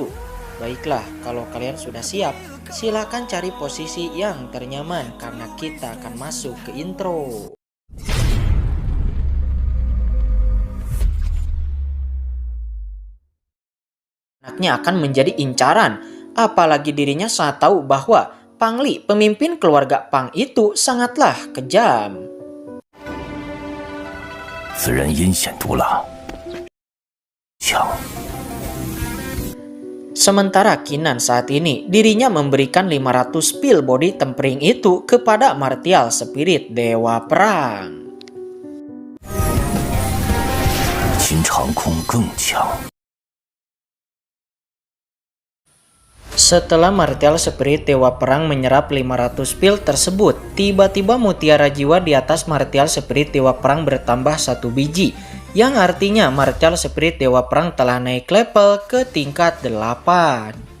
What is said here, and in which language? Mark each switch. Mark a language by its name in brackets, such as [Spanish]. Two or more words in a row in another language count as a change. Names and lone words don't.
[Indonesian] Baiklah, kalau kalian sudah siap, silakan cari posisi yang ternyaman karena kita akan masuk ke intro. Anaknya akan menjadi incaran, apalagi dirinya saat tahu bahwa Pangli, pemimpin keluarga Pang itu sangatlah kejam. [Chinese] 此人阴险毒辣，强。 [Indonesian] Sementara Kinan saat ini, dirinya memberikan 500 pil body tempering itu kepada Martial Spirit Dewa Perang. [Chinese] 秦长空更强。 [Indonesian] Setelah Martial Spirit Dewa Perang menyerap 500 pil tersebut, tiba-tiba mutiara jiwa di atas Martial Spirit Dewa Perang bertambah 1 biji, yang artinya Martial Spirit Dewa Perang telah naik level ke tingkat 8.